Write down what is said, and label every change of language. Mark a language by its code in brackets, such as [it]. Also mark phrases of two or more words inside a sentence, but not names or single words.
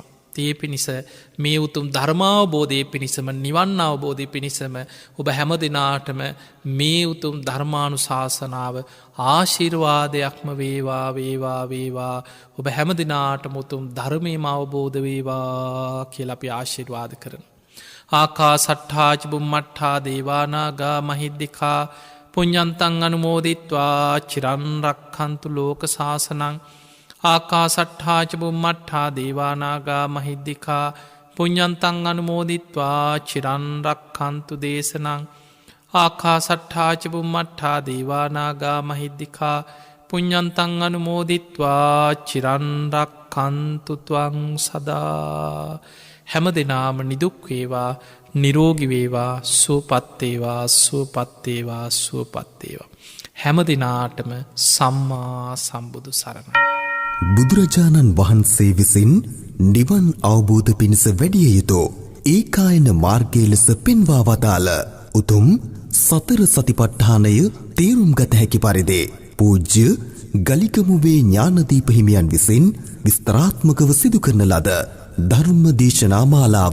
[si] ඒ පිණිස මේ උතුම් ධර්මාවබෝධය පිණිසම නිවන් අවබෝධය පිණිසම ඔබ හැම දෙනාටම මේ උතුම් ධර්මානු ශාසනාව ආශිර්වාදයක්ම වේවා වේවා වේවා ඔබ හැම දෙනාටම උතුම් ධර්මයම අවබෝධ වේවා කියල අපි ආශිර්වාද කරන. [pi] ආකා සට්ඨාච බුම්මට්ඨා දේවානාගා මහිද්දිකා පුඤ්ඤන්තං අනුමෝදිත්වා චිරන්රක්ඛන්තු ලෝක ශාසනං ආකා සට්ඨාච බුම්මට්ඨා දේවානාගා මහිද්දිකා පුඤ්ඤන්තං අනුමෝදිත්වා චිරන්රක්ඛන්තු දේශනං ආකා සට්ඨාච බුම්මට්ඨා දේවානාගා මහිද්දිකා පුඤ්ඤන්තං අනුමෝදිත්වා චිරන් රක්ඛන්තු ත්වං සදා. [si] හැම දිනාම නිදුක් වේවා, නිරෝගී වේවා, සුවපත් වේවා, සුවපත් වේවා, සුවපත් වේවා. හැම දිනාටම සම්මා සම්බුදු සරණයි. බුදුරජාණන් වහන්සේ විසින් නිවන් අවබෝධ පිණිස වැඩිය යුතු ඒකායන මාර්ගය ලෙස පෙන්වා වදාළ උතුම් සතර සතිපට්ඨානය තේරුම් ගත හැකි පරිදි පූජ්‍ය ගලිකමුවේ ඥානදීප හිමියන් විසින් විස්තරාත්මකව සිදු කරන ලද ධර්ම දේශනා මාලාව.